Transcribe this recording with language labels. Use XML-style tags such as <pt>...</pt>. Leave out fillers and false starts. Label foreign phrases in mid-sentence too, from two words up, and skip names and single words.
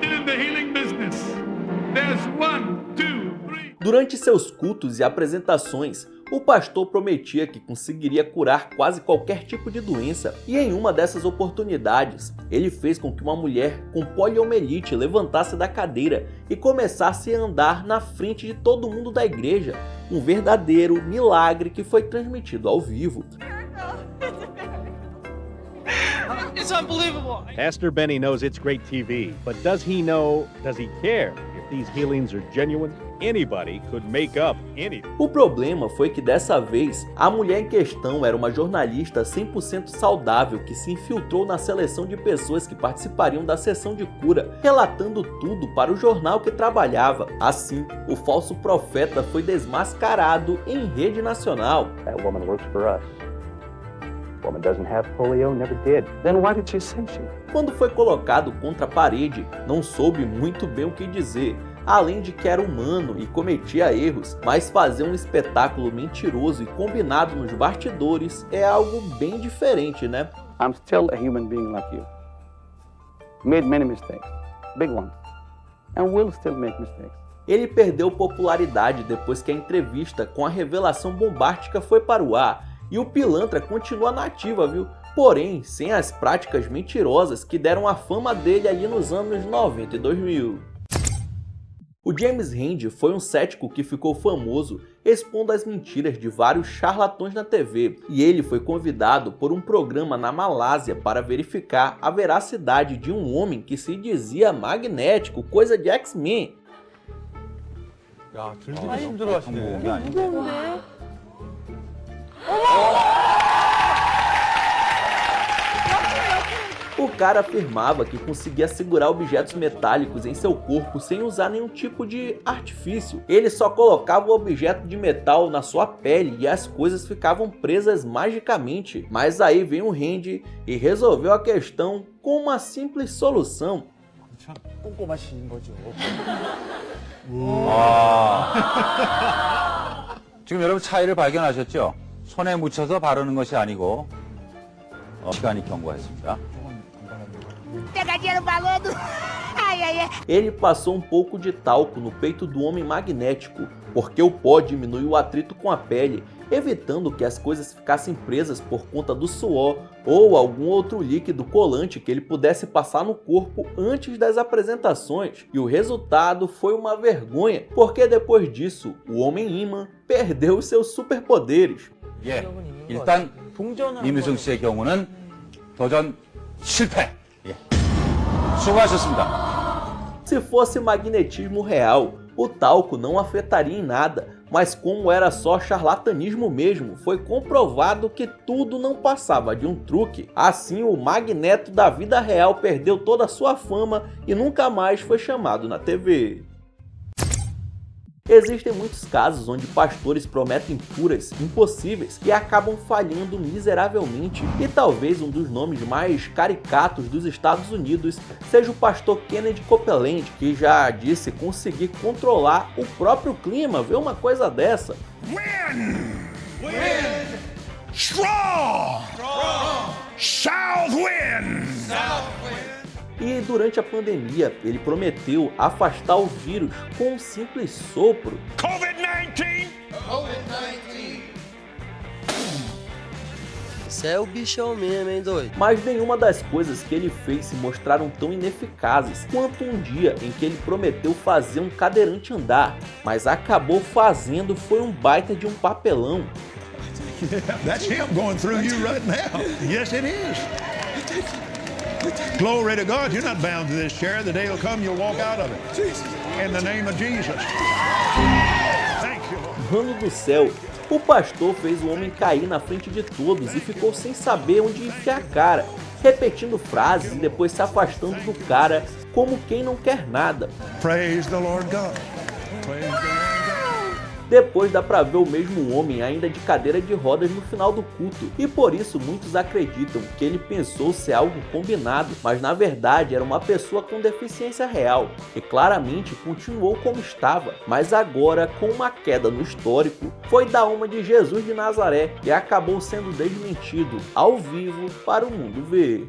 <pt>Durante seus cultos e apresentações, o pastor prometia que conseguiria curar quase qualquer tipo de doença, e em uma dessas oportunidades, ele fez com que uma mulher com poliomielite levantasse da cadeira e começasse a andar na frente de todo mundo da igreja, um verdadeiro milagre que foi transmitido ao vivo.</pt> <en>It's unbelievable. Pastor Benny knows it's great TV, but does he care if these healings are genuine? Anybody could make up anything.</en> <pt>O problema foi que dessa vez, a mulher em questão era uma jornalista 100% saudável que se infiltrou na seleção de pessoas que participariam da sessão de cura, relatando tudo para o jornal que trabalhava. Assim, o falso profeta foi desmascarado em rede nacional.</pt> <en>That woman works for us. Woman doesn't have polio, never did. Then why did she say she?</en> <pt>Quando foi colocado contra a parede, não soube muito bem o que dizer, além de que era humano e cometia erros, mas fazer um espetáculo mentiroso e combinado nos bastidores é algo bem diferente, né?</pt> <en>I'm still a human being like you. Made many mistakes, big ones, and will still make mistakes.</en> <pt>Ele perdeu popularidade depois que a entrevista com a revelação bombástica foi para o ar, e o pilantra continua na ativa, viu? Porém, sem as práticas mentirosas que deram a fama dele ali nos anos 90 e 2000. O James Randi foi um cético que ficou famoso expondo as mentiras de vários charlatões na TV, e ele foi convidado por um programa na Malásia para verificar a veracidade de um homem que se dizia magnético, coisa de X-Men.</pt> <ko>야, 들기도 힘들어 하시네. 이게 아닌데.</ko> <pt>O cara afirmava que conseguia segurar objetos metálicos em seu corpo sem usar nenhum tipo de artifício. Ele só colocava o objeto de metal na sua pele e as coisas ficavam presas magicamente. Mas aí vem o Randi e resolveu a questão com uma simples solução.</pt> <ko>참 꼼꼼하신 거죠. 지금 여러분 차이를 발견하셨죠? 손에 묻혀서 바르는 것이 아니고 시간이 경과했습니다.</ko> <pt>Pegadinha no balão do... Ai, ai, ai. Ele passou um pouco de talco no peito do homem magnético, porque o pó diminui o atrito com a pele, evitando que as coisas ficassem presas por conta do suor ou algum outro líquido colante que ele pudesse passar no corpo antes das apresentações. E o resultado foi uma vergonha, porque depois disso, o Homem-Imã perdeu os seus superpoderes.</pt> <ko>예, 일단 이미승 씨의 경우는 도전 실패. 예. 수고하셨습니다.</ko> <pt>Se fosse magnetismo real, o talco não afetaria em nada, mas como era só charlatanismo mesmo, foi comprovado que tudo não passava de um truque. Assim, o Magneto da vida real perdeu toda a sua fama e nunca mais foi chamado na TV. Existem muitos casos onde pastores prometem curas impossíveis e acabam falhando miseravelmente, e talvez um dos nomes mais caricatos dos Estados Unidos seja o pastor Kennedy Copeland, que já disse conseguir controlar o próprio clima. Vê uma coisa dessa.</pt> <en>Strong! South wind!</en> <pt>E durante a pandemia, ele prometeu afastar o vírus com um simples sopro.</pt> <en>COVID-19!</en> <pt>Você é o bichão mesmo, hein, doido? Mas nenhuma das coisas que ele fez se mostraram tão ineficazes quanto um dia em que ele prometeu fazer um cadeirante andar, mas acabou fazendo foi um baita de um papelão.</pt> <en>That's him going through you right now. Yes, it is. Glory to God, you're not bound to this chair. The day will come, you'll walk out of it. In the name of Jesus. Thank you, Lord.</en> <pt>sussurrando do céu. O pastor fez o homem cair na frente de todos e ficou sem saber onde enfiar a cara, repetindo frases e depois se afastando do cara como quem não quer nada.</pt> <en>Praise the Lord God. Praise the Lord God.</en> <pt>Depois dá pra ver o mesmo homem ainda de cadeira de rodas no final do culto, e por isso muitos acreditam que ele pensou ser algo combinado, mas na verdade era uma pessoa com deficiência real, e claramente continuou como estava, mas agora com uma queda no histórico, foi da alma de Jesus de Nazaré e acabou sendo desmentido ao vivo para o mundo ver.</pt>